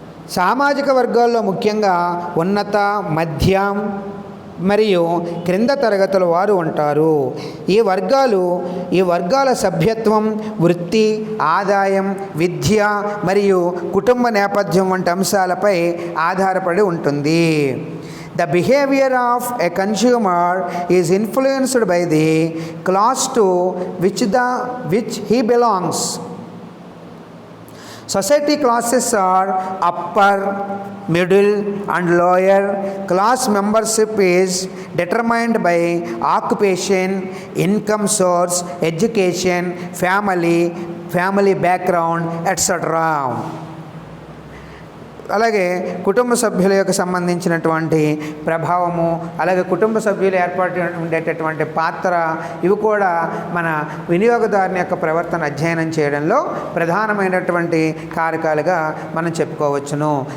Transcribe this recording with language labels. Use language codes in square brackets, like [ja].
[te] సామాజిక వర్గాల్లో ముఖ్యంగా ఉన్నత, మధ్యం మరియు క్రింద తరగతుల వారు ఉంటారు. ఈ వర్గాల సభ్యత్వం, వృత్తి, ఆదాయం, విద్య మరియు కుటుంబ నేపథ్యం వంటి అంశాలపై ఆధారపడి ఉంటుంది. [en] The behavior of a consumer is influenced by the class to which he belongs. Society classes are upper, middle, and lower. Class membership is determined by occupation, income source, education, family, family background etcetera. [te] అలాగే కుటుంబ సభ్యుల యొక్క సంబంధించినటువంటి ప్రభావము, అలాగే కుటుంబ సభ్యులు ఏర్పాటు ఉండేటటువంటి పాత్ర, ఇవి కూడా మన వినియోగదారుని యొక్క ప్రవర్తన అధ్యయనం చేయడంలో ప్రధానమైనటువంటి కారకాలుగా మనం చెప్పుకోవచ్చును.